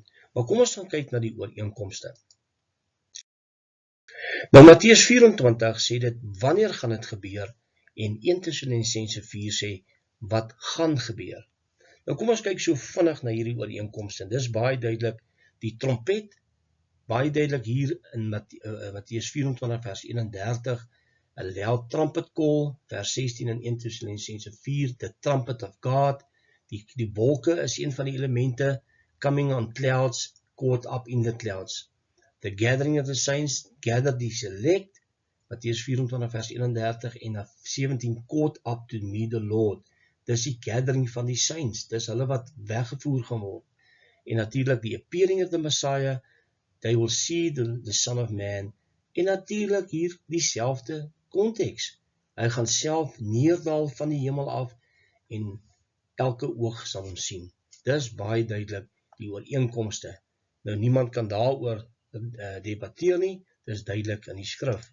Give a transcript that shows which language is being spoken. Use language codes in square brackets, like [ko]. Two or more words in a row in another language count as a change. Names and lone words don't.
[af] Maar kom ons gaan kyk na die ooreenkomste. Nou Matteus 24 sê dit, wanneer gaan dit gebeur, en 1 Tessalonisense 4 sê, wat gaan gebeur. Nou kom ons kyk so vinnig na hierdie ooreenkomste, en dis baie duidelik, die trompet, baie duidelik hier in Matteus 24 vers 31, [en] a loud trumpet call, [af] vers 16 in 1 Tessalonisense 4, [en] the trumpet of God, [af] die wolke is een van die elemente, [en] coming on clouds, caught up in the clouds. The gathering of the saints, gather the select, [af] Matteus 24 vers 31, en 17, [en] caught up to meet the Lord. [af] dis die gathering van die saints, dis hulle wat weggevoer gaan word. En natuurlik [en] die appearing of the Messiah, they will see the Son of Man, [af] en natuurlik hier dieselfde konteks. Hy gaan self neerdal van die hemel af, en elke oog sal hom sien. Dis baie duidelik die ooreenkomste. Nou niemand kan daaroor debatteer nie, dis duidelik in die skrif.